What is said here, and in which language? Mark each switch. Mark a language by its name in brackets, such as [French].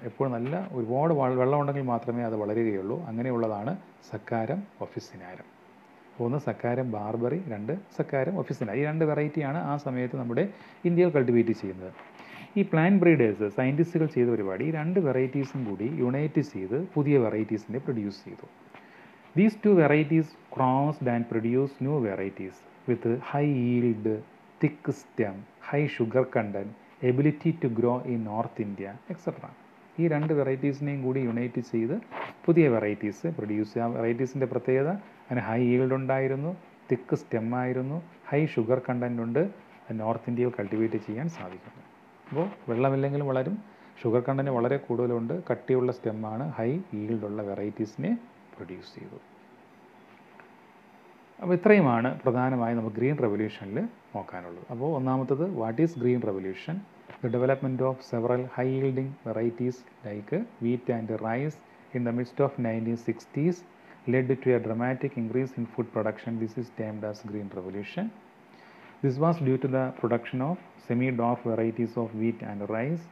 [Malayalam] എപ്പോഴും നല്ല ഒരുപാട് വെള്ളം ഉണ്ടെങ്കിൽ മാത്രമേ അത് വളരുകയുള്ളൂ. അങ്ങനെയുള്ളതാണ് സക്കാരം ഒഫിസിനാരം. ഒന്ന് സക്കാരം ബാർബറി, 2 സക്കാരം ഒഫിസിന. ഈ 2 വെറൈറ്റിയാണ് ആ സമയത്ത് നമ്മുടെ ഇന്ത്യയിൽ കൾട്ടിവേറ്റ് ചെയ്യുന്നത്. ഈ പ്ലാന്റ് ബ്രീഡേഴ്സ്, സയൻറ്റിസ്റ്റുകൾ ചെയ്ത പരിപാടി ഈ 2 വെറൈറ്റീസും കൂടി യുണൈറ്റ് ചെയ്ത് പുതിയ വെറൈറ്റീസിനെ പ്രൊഡ്യൂസ് ചെയ്തു. [English] These 2 varieties crossed and produced new varieties with high yield, thick stem, high sugar content, ability to grow in North India, etc. [Malayalam] ഈ 2 വെറൈറ്റീസിനെയും കൂടി യുണൈറ്റ് ചെയ്ത് പുതിയ വെറൈറ്റീസ് പ്രൊഡ്യൂസ് ചെയ്യുക. വെറൈറ്റീസിൻ്റെ പ്രത്യേകത അതിന് ഹൈ ഈൽഡ് ഉണ്ടായിരുന്നു, തിക്ക് സ്റ്റെമ്മായിരുന്നു, ഹൈ ഷുഗർ കണ്ടൻ്റ് ഉണ്ട്, നോർത്ത് ഇന്ത്യയിൽ കൾട്ടിവേറ്റ് ചെയ്യാൻ സാധിക്കുന്നു. അപ്പോൾ വെള്ളമില്ലെങ്കിലും വളരും, ഷുഗർ കണ്ടൻറ്റ് വളരെ കൂടുതലുണ്ട്, കട്ടിയുള്ള സ്റ്റെമ്മാണ്, ഹൈ ഈൽഡുള്ള വെറൈറ്റീസിനെ പ്രൊഡ്യൂസ് ചെയ്തു. അപ്പോൾ ഇത്രയുമാണ് പ്രധാനമായും നമുക്ക് ഗ്രീൻ റെവല്യൂഷനിൽ നോക്കാനുള്ളത്. അപ്പോൾ ഒന്നാമത്തത് [English] What is green revolution? The development of several high-yielding varieties like wheat and rice in the midst of 1960s led to a dramatic increase in food production. This is termed as Green Revolution. This was due to the production of semi-dwarf varieties of wheat and rice.